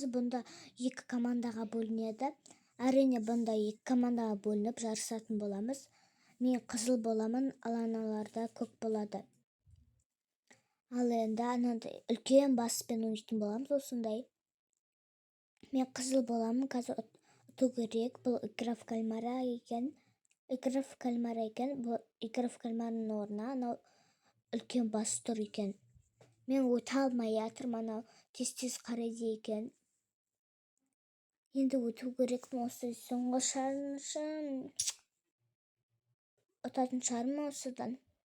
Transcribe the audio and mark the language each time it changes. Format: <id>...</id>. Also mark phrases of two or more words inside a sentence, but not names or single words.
<kk>Бұнда екі командаға бөлінеді. Әрине, бұнда екі командаға бөлініп жарысатын боламыз. Мен қызыл боламын, ал аналарда көк болады. Ал енді анандай үлкен баспен ойнайтын боламыз осындай. Мен қызыл боламын, қазір ұту керек. Бұл</kk> <ru>игра в кальмара</ru> <kk>екен.</kk> <ru>Игра в кальмара екен.</ru> <kk>Бұл</kk> <ru>игра в кальмарының</ru> <kk>орнына анау үлкен бас тұр екен. Мен өте алмай жатырмын, анау тез қарайды екен. Енді өту керекпін, осы соңғы шаршым. Ұтатын шығармын осыдан.</kk>